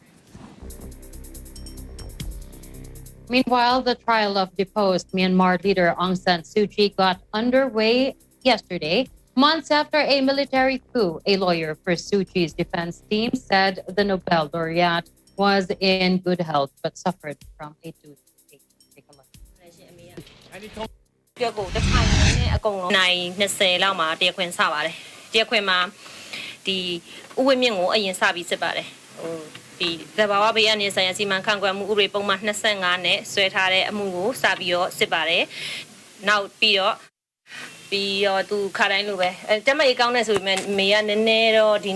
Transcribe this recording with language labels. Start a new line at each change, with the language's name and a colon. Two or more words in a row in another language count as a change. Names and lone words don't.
English: Meanwhile, the trial of deposed Myanmar leader Aung San Suu Kyi got underway yesterday, months after a military coup. A lawyer for Suu Kyi's defense team said the Nobel laureate was in good health but suffered from a toothache. Take a look.
Burmese: နိုင်20လောက်မှာတရားခွင်စပါတယ်တရားခွင်မှာဒီဥပဒေမြင့်ကိုအရင်စပြီးစစ်ပါတယ်ဒီသဘာဝဘေးအန္တရာယ်ဆိုင်ရာစီမံခန့်ခွဲမှုဥပဒေပုံမှန်25နဲ့ဆွဲထား တဲ့အမှုကိုစပြီးတော့စစ်ပါတယ်နောက်ပြီးတော့သူခါတိုင်းလိုပဲတမအေးကောင်းနေဆိုပေမဲ့မေကနည်းနည်းတော့ဒီ